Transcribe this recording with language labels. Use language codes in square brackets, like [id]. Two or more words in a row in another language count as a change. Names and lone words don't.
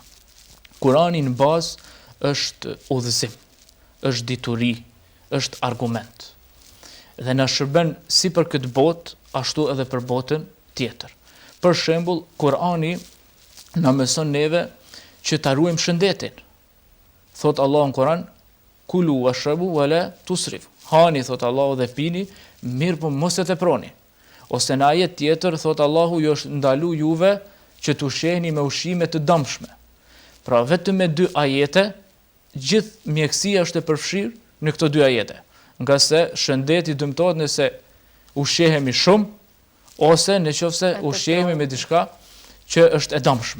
[sq] Kurani në bazë është udhëzim, është dituri, është argument. Dhe na shërben si për këtë botë, ashtu edhe për botën tjetër. Për shembull, Kurani na mëson neve që ta ruajmë shëndetin. Thot Allahu në Kur'an, [ar] كلوا واشربوا ولا تسرفوا. [sq] Hani, thot Allahu, dhe pini, mirë po mos e teproni. Ose në ajet tjetër thot Allahu, ju është ndalu juve që të ushqeheni me ushqime të dëmshme. Pra vetëm me 2 ajete, gjithë mjekësia është e përfshirë në këto 2 ajete. Nga se shëndeti dëmtohet nëse ushqehemi shumë, ose nëse ushqehemi me diçka që është e dëmshme.